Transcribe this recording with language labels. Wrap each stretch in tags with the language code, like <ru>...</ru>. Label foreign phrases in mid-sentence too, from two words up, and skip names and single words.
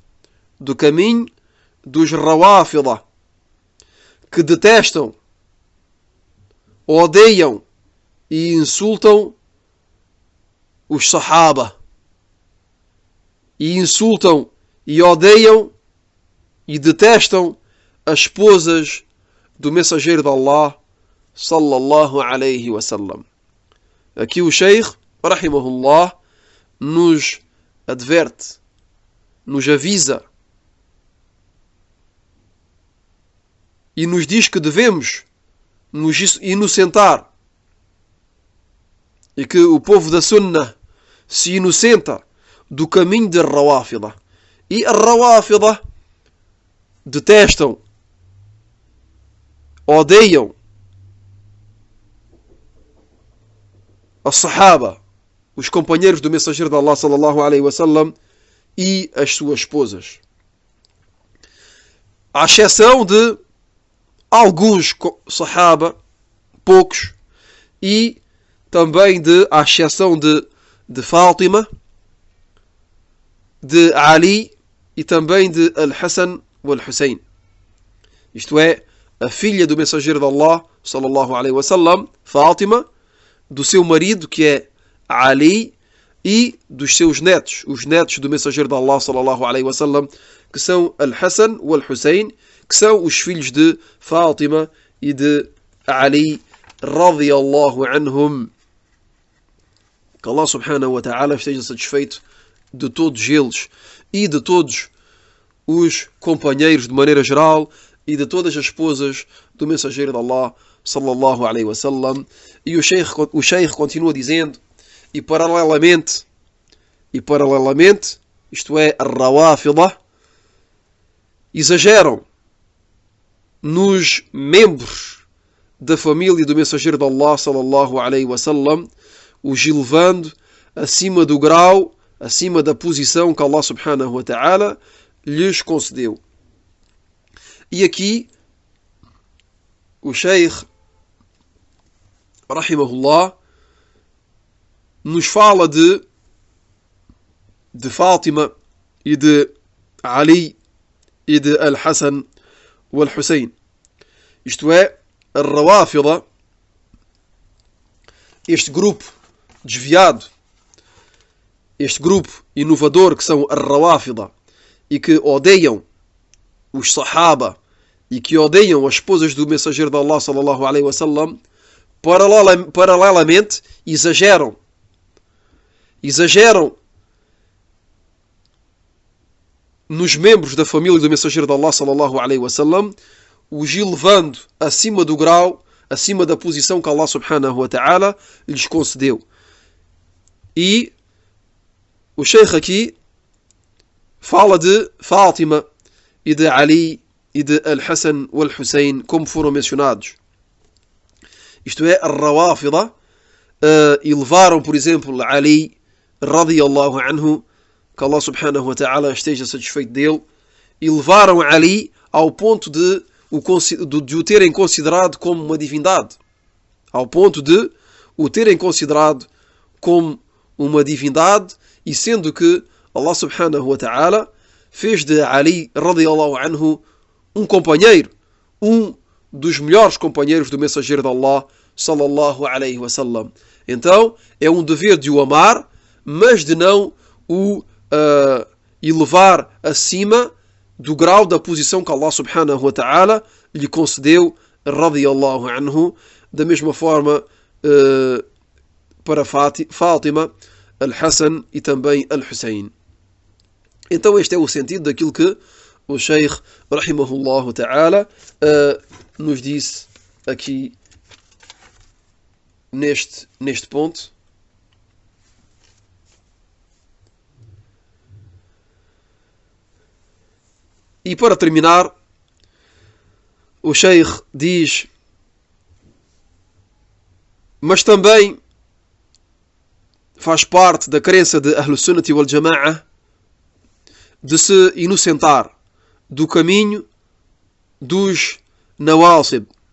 <pt>que detestam, odeiam e insultam os Sahaba, e insultam e odeiam e detestam as esposas do mensageiro de Allah</pt> <ar>صلى الله عليه وسلم.</ar> <pt>Aqui o Sheikh, rahimahullah, nos adverte, nos avisa e nos diz que devemos nos inocentar e que o povo da Sunnah se inocenta do caminho de Rawafida. E a Rawafida detestam, odeiam a Sahaba, os companheiros do mensageiro de Allah</pt> <ar>صلى الله عليه وسلم,</ar> <pt>e as suas esposas. À exceção de alguns Sahaba, poucos, e também à exceção de Fátima, de Ali e também de Al-Hassan e Al-Hussein. Isto é, a filha do mensageiro de Allah</pt> <ar>صلى الله عليه وسلم,</ar> <pt>Fátima, do seu marido, que é Ali, e dos seus netos, os netos do mensageiro de Allah</pt> <ar>صلى الله عليه وسلم,</ar> <pt>que são Al-Hassan e Al-Hussein, que são os filhos de Fátima e de Ali</pt> <ar>رضي الله عنهم.</ar> <pt>Que Allah</pt> <ar>سبحانه وتعالى</ar> <pt>esteja satisfeito de todos eles e de todos os companheiros de maneira geral e de todas as esposas do mensageiro de Allah</pt> <ar>صلى الله عليه وسلم.</ar> <pt>E o Sheikh continua dizendo, e paralelamente, isto é, a Rawafida, exageram nos membros da família do mensageiro de Allah</pt> <ar>صلى الله عليه وسلم,</ar> <pt>os elevando acima do grau, acima da posição que Allah</pt> <ar>سبحانه وتعالى</ar> <pt>lhes concedeu. E aqui o Sheikh, rahimahullah, nos fala de Fátima e de Ali e de Al-Hassan e Al-Hussein. Isto é, a Rawafida, este grupo desviado, este grupo inovador que são a Rawafida e que odeiam os Sahaba e que odeiam as esposas do mensageiro de Allah</pt> <ar>صلى الله عليه وسلم,</ar> <pt>paralelamente exageram nos membros da família do mensageiro de Allah</pt> <ar>صلى الله عليه وسلم,</ar> <pt>os elevando acima do grau, acima da posição que Allah</pt> <ar>سبحانه وتعالى</ar> <pt>lhes concedeu. E o Sheikh aqui fala de Fátima e de Ali e de Al-Hassan e Al-Hussein, como foram mencionados. Isto é, a Rawafida elevaram, por exemplo, Ali</pt> <ar>رضي الله عنه,</ar> <pt>que Allah</pt> <ar>سبحانه وتعالى</ar> <pt>esteja satisfeito dele, elevaram Ali ao ponto de o terem considerado como uma divindade. Ao ponto de o terem considerado como uma divindade, e sendo que Allah</pt> <ar>سبحانه وتعالى</ar> <pt>fez de Ali</pt> <ar>رضي الله عنه</ar> <pt>um companheiro, um dos melhores companheiros do mensageiro de Allah</pt> <ar>صلى الله عليه وسلم.</ar> <pt>Então é um dever de o amar, mas de não o elevar acima do grau da posição que Allah</pt> <ar>سبحانه وتعالى</ar> <pt>lhe concedeu</pt> <ar>رضي الله عنه.</ar> <pt>Da mesma forma para Fátima, Al-Hassan e também Al-Hussein. Então este é o sentido daquilo que o Sheikh</pt> <ar>رحمه الله تعالى</ar> <pt>nos disse aqui neste ponto. E para terminar, o Sheikh diz: mas também faz parte da crença de</pt> <ar>أهل السنة والجماعة</ar> <pt>de se inocentar do caminho dos Nawasib,</pt>